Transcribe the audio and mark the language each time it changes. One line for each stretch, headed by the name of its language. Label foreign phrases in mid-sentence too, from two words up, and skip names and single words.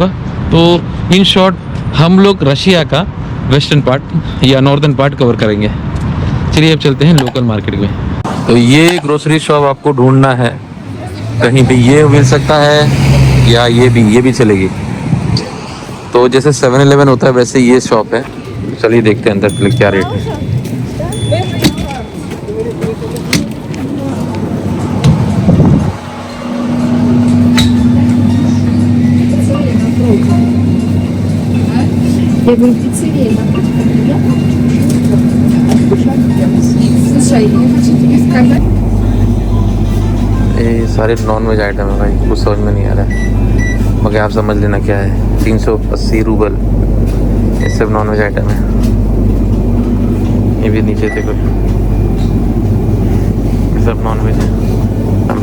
Hindi: तो
English: in short
Hindi: हम लोग रशिया का
English: western part
Hindi: या
English: northern part
Hindi: कवर करेंगे। चलिए अब चलते हैं
English: local market
Hindi: में। तो ये
English: grocery shop
Hindi: आपको ढूंढना है, कहीं भी ये मिल सकता है या ये भी चलेगी। तो जैसे 7-Eleven होता है वैसे ये शॉप है। चलिए देखते हैं अंदर क्या रेट है।
Russian: Я говорю, пиццерия, слушай, я хочу тебе сказать.
Hindi: ये सारे
English: non veg item
Hindi: है भाई, कुछ समझ में नहीं आ रहा है, मगर आप समझ लेना क्या है। 380 रूबल ये सब
English: non veg item
Hindi: है। ये भी नीचे देखो, ये सब
English: non veg
Hindi: है।